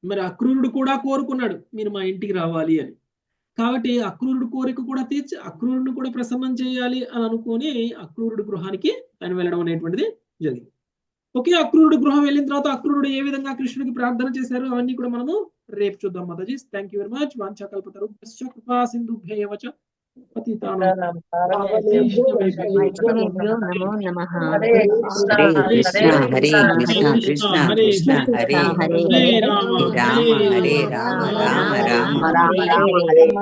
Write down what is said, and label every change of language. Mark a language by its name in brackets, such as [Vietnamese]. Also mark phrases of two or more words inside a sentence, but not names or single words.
[Telugu] మరి అక్రూరుడు కూడా కోరుకున్నాడు మీరు మా ఇంటికి రావాలి అని. కాబట్టి అక్రూరుడు కోరిక కూడా తీర్చి అక్రూరుడిని కూడా ప్రసన్నం చేయాలి అని అనుకొని అక్రూరుడు గృహానికి ఆయన వెళ్ళడం అనేటువంటిది జరిగింది. ఓకే, అక్రూరుడు గృహం వెళ్ళిన తర్వాత అక్రూరుడు ఏ విధంగా కృష్ణుడికి ప్రార్థన చేశారు అవన్నీ కూడా మనము రేపు చూద్దాం మాతాజీ. [English] thank you very much. [Sanskrit] వాంఛాకల్పతరుభ్యశ్చ కృపా సింధుభ్యేవ చ పతితానాం వైష్ణవేభ్యో నమో నమః. హరే కృష్ణ హరే కృష్ణ కృష్ణ కృష్ణ హరే హరే హరే రామ హరే రామ రామ రామ రామ రామ హరే